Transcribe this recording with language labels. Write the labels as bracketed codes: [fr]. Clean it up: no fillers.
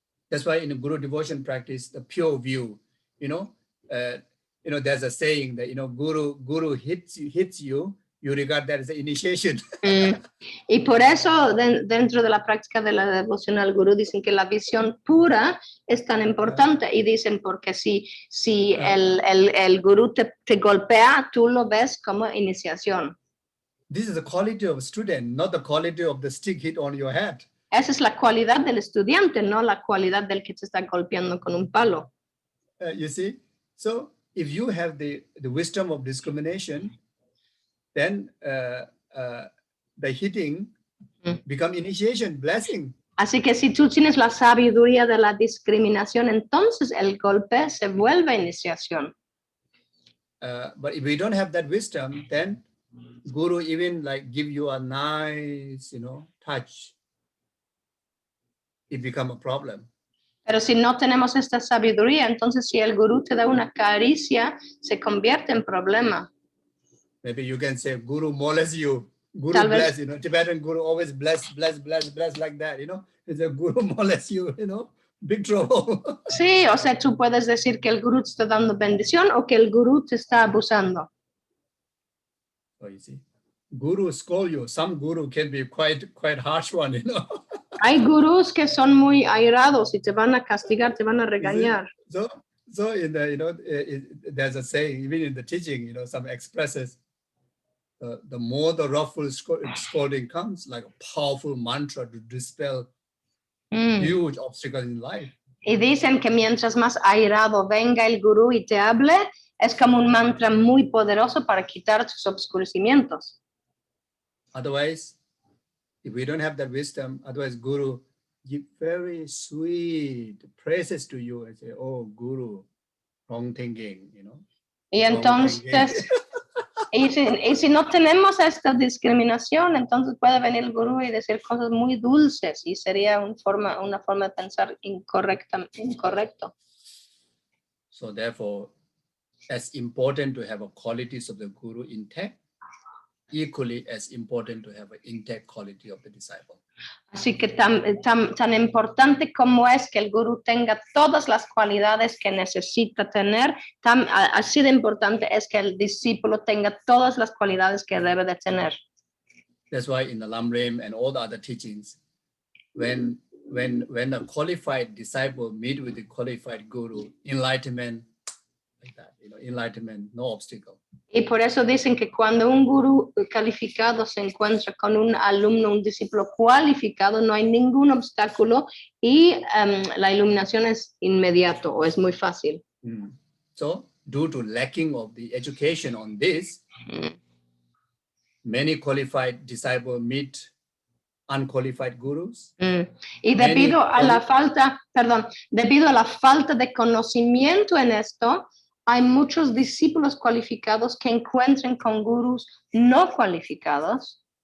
[en] That's why in the Guru devotion practice, the pure view, there's a saying that, Guru hits you, you regard that as an initiation. [es] Y por eso dentro de la práctica de la devoción al gurú dicen que la visión pura es tan importante y dicen porque si el gurú te golpea, tú lo ves como iniciación. [en] This is the quality of a student, not the quality of the stick hit on your head. [es] Esa es la cualidad del estudiante, no la cualidad del que te está golpeando con un palo. [en] You see? So if you have the wisdom of discrimination, then the hitting become initiation, blessing. [es] Así que si tú tienes la sabiduría de la discriminación, entonces el golpe se vuelve iniciación. [en] But if we don't have that wisdom, then Guru even give you a nice, touch. It become a problem. [es] Pero si no tenemos esta sabiduría, entonces si el gurú te da una caricia, se convierte en problema. [en] Maybe you can say Guru molest you. Guru bless, Tibetan Guru always bless like that, It's a Guru molest you, big trouble. [es] Sí, o sea, tú puedes decir que el gurú te está dando bendición o que el gurú te está abusando. [en] So you see, Guru scold you. Some Guru can be quite harsh one, [es] Hay gurús que son muy airados y te van a castigar, te van a regañar. [en] So in the, there's a saying, even in the teaching, some expresses, the more the roughful scolding comes, like a powerful mantra to dispel huge obstacles in life. [es] Y dicen que mientras más airado venga el gurú y te hable, es como un mantra muy poderoso para quitar tus obscurecimientos. [en] Otherwise, if we don't have that wisdom, otherwise Guru give very sweet praises to you and say, oh, Guru, wrong thinking, [es] Y entonces, y si no tenemos esta discriminación, entonces puede venir el gurú y decir cosas muy dulces y sería una forma de pensar incorrecto. [en] So therefore, it's important to have a qualities of the Guru intact equally as important to have an intact quality of the disciple. [es] Así que tan importante como es que el gurú tenga todas las cualidades que necesita tener, así de importante es que el discípulo tenga todas las cualidades que debe de tener. [en] That's why in the Lamrim and all the other teachings, when a qualified disciple meet with the qualified guru, enlightenment, like that, enlightenment, no obstacle. [es] Y por eso dicen que cuando un gurú calificado se encuentra con un alumno, un discípulo cualificado, no hay ningún obstáculo y la iluminación es inmediato o es muy fácil. [en] So, due to lacking of the education on this, many qualified disciples meet unqualified gurus. [es] Y debido a la falta de conocimiento en esto, hay muchos discípulos cualificados que encuentran con gurús no cualificados.